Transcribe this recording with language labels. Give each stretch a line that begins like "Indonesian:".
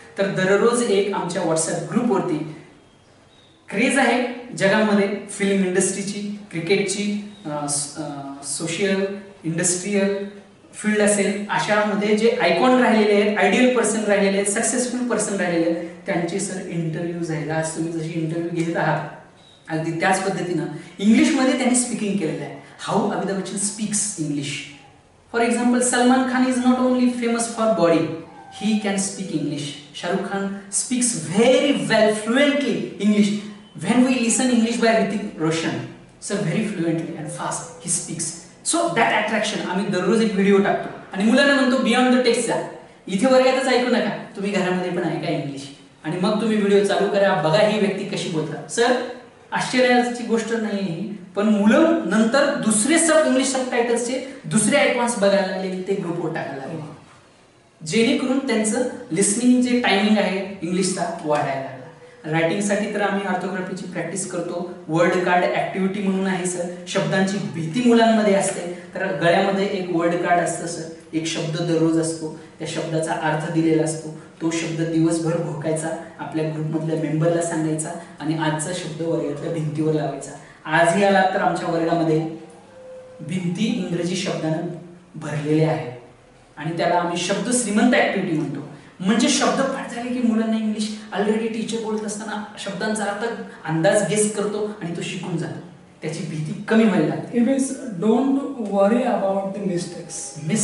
Marathi: तर दररोज एक आमच्या व्हॉट्सअप ग्रुपवरती क्रेज आहे जगामध्ये फिल्म इंडस्ट्रीची, क्रिकेटची, सोशल इंडस्ट्रीयल फील्ड असेल, अशामध्ये जे आयकॉन राहिलेले आहेत, आयडियल पर्सन राहिलेले आहेत, सक्सेसफुल पर्सन राहिलेले आहेत, त्यांचे सर इंटरव्ह्यूज आहेत. आज तुम्ही जशी इंटरव्ह्यू घेत आहात अगदी त्याच पद्धतीनं इंग्लिशमध्ये त्यांनी स्पीकिंग केलेलं आहे.
English: How Amitabh Bachchan speaks English. For example, Salman Khan is not only famous for body, he can speak English. Shah Rukh Khan speaks very well, fluently English. When we listen English by Hrithik Roshan, sir, very fluently and fast he speaks. So that attraction,
Marathi: आम्ही दररोज एक video टाकतो आणि मुलांना म्हणतो
English: beyond the text
Marathi: जा, इथे वर्गातच ऐकू नका, तुम्ही घरामध्ये पण ऐका इंग्लिश आणि मग तुम्ही व्हिडिओ चालू करा, बघा ही व्यक्ती कशी बोलतात. सर, आश्चर्याची गोष्ट नाही ही, पण मुलं नंतर दुसरे इंग्लिश सबटायटल्सचे दुसरे आयकॉन्स बघायला लागले, ते ग्रुपवर टाकायला लागले, जेणेकरून त्यांचं लिसनिंग जे टायमिंग आहे इंग्लिशचा वाढायला लागला. रायटिंगसाठी तर आम्ही ऑर्थोग्राफीची प्रॅक्टिस करतो. वर्ड कार्ड ऍक्टिव्हिटी म्हणून आहे सर. शब्दांची भीती मुलांमध्ये असते, तर गळ्यामध्ये एक वर्ड कार्ड असतं सर. एक शब्द दररोज असतो, त्या शब्दाचा अर्थ दिलेला असतो, तो शब्द दिवसभर भोकायचा, आपल्या ग्रुपमधल्या मेंबरला सांगायचा आणि आजचा शब्द वर्गातल्या भिंतीवर लावायचा. आजही आला तर आमच्या वर्गामध्ये भिंती इंग्रजी शब्दानं भरलेल्या आहेत आणि त्याला आम्ही शब्द श्रीमंत ऍक्टिव्हिटी म्हणतो. म्हणजे शब्द पाठ झाले की मुलांना इंग्लिश ऑलरेडी टीचर बोलत असताना शब्दांचा अर्थ अंदाज गेस करतो आणि तो शिकून जातो, त्याची भीती कमी व्हायला लागते.
English: It means don't worry about the mistakes.